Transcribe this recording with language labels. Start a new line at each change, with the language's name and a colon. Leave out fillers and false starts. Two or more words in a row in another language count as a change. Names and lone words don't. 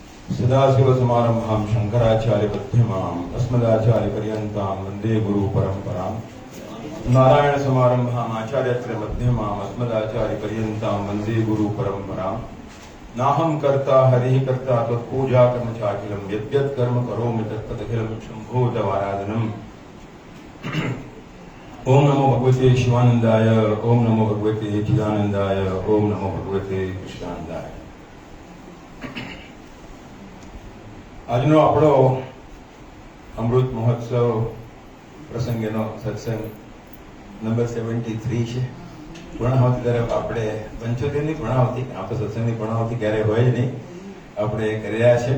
Sanskrit: सदाशिवसमारम्भां शङ्कराचार्यमध्यमाम् अस्मदाचार्यपर्यन्तां वन्दे गुरुपरम्पराम् नारायणसमारम्भाम् आचार्यत्रयमध्यमाम् अस्मदाचार्यपर्यन्तां वन्दे गुरुपरम्पराम् नाहं कर्ता हरिः कर्ता त्वत्पूजा कर्म चाखिलम् यद्यत् कर्म करोमि तत्तदखिलं शम्भोतवाराधनम्। ओम नमो भगवते शिवानंदाय, ओम नमो भगवते चिदानंदाय, ओम नमो भगवते कृष्णानंदाय।
Gujarati: આજનો આપણો અમૃત મહોત્સવ પ્રસંગેનો સત્સંગ નંબર 73 છે। પૂર્ણાહુતિ તરફ આપણે 75ની પૂર્ણાહુતિ, આ તો સત્સંગની પૂર્ણાહુતિ ક્યારે હોય જ નહીં, આપણે કરી રહ્યા છે।